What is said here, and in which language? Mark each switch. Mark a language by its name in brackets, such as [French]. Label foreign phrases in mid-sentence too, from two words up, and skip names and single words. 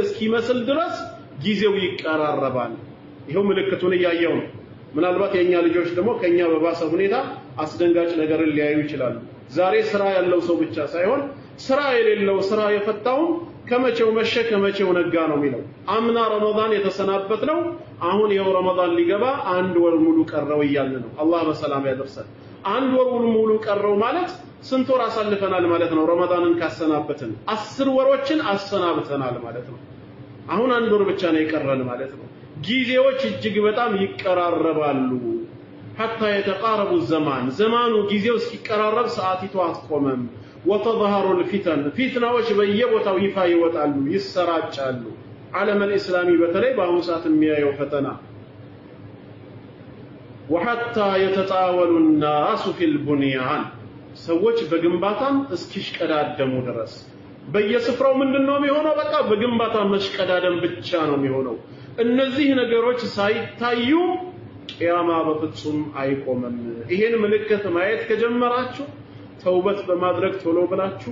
[Amharic] እስኪመስል ድረስ ጊዜው ይቀራረባል። ይሄው ምልክቱን ያያየው ነው። ምናልባት የኛ ልጆች ደግሞ ከኛ በባሰ ሁኔታ አስደንጋጭ ነገርን ሊያዩ ይችላሉ። ዛሬ ስራ ያለው ሰው ብቻ ሳይሆን ስራ የሌለው ስራ የፈታው ከመቼው መሸ ከመቼው ነጋ ነው የሚለው። አምና ረመዳን የተሰናበት ነው። አሁን ይሄው ረመዳን ሊገባ አንድ ወር ሙሉ ቀረው እያልን ነው። አላህ በሰላም ያደርሰን። አንድ ወር ሙሉ ቀረው ማለት ስንት ወር አሳልፈናል ማለት ነው? ረመዳንን ካሰናበትን 10 ወሮችን አሰናብተናል ማለት ነው። አሁን አንድ ወር ብቻ ነው የቀረን ማለት ነው። ጊዜዎች እጅግ በጣም ይቀራረባሉ። [Arabic] حتى يتقارب الزمان [Amharic] زمانو ጊዜው እስኪቀራረብ ሰዓቲቱ አትቆምም። [Arabic] وتظهر الفتن [Amharic] فتناዎች በየቦታው ይፋ ይወጣሉ ይሰራጫሉ። ዓለም الاسلامي በተለይ በአሁኑ ሰዓት የሚያየው ፈተና [Arabic] وحتى يتطاول الناس في البنيان [Amharic] ሰዎች በግንባታም እስኪሽቀዳደሙ ድረስ በየስፍራው ምንድነው የሚሆነው? በቃ በግንባታ መሽቀዳደም ብቻ ነው የሚሆነው። እነዚህ ነገሮች ሳይታዩ ቂያማ በፍጹም አይቆምም። ይሄን ምልክት ማየት ከጀመራችሁ ተውበት በማድረግ ቶሎ ብላችሁ